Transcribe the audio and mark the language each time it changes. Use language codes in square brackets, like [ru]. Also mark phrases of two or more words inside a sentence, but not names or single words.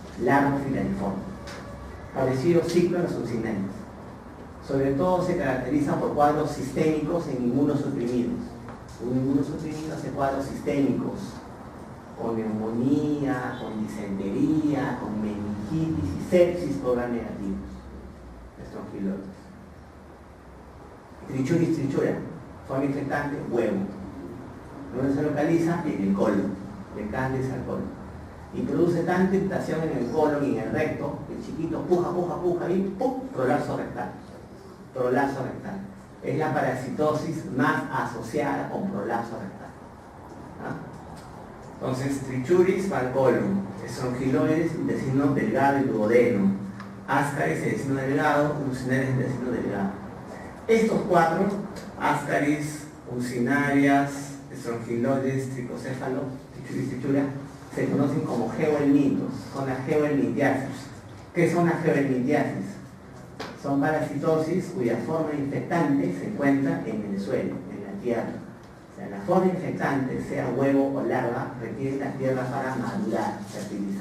[es] Parecido ciclo a los succinales. Sobre todo se caracterizan por cuadros sistémicos en inmunosuprimidos. Un inmunosuprimido hace cuadros sistémicos, con neumonía, con disentería, con meningitis y sepsis por gram negativos. Estrongiloides. Trichuris trichura, forma infectante, huevo. ¿Dónde se localiza? En el colon, de Candis al colon. Y produce tanta irritación en el colon y en el recto, que el chiquito puja y ¡pum! Prolapso rectal. Es la parasitosis más asociada con prolapso rectal. ¿Ah? Entonces, trichuris va al colon, estrongiloides, intestino delgado y duodeno, ascaris, intestino delgado, mucinarias, intestino delgado. Estos cuatro, ascaris, mucinarias, estrongiloides, tricocéfalo, trichuris, trichura, se conocen como geohelmintos, son las geohelmintiasis. ¿Qué son las geohelmintiasis? Son parasitosis cuya forma infectante se encuentra en el suelo, en la tierra. O sea, la forma infectante, sea huevo o larva, requiere la tierra para madurar, fertilizarse.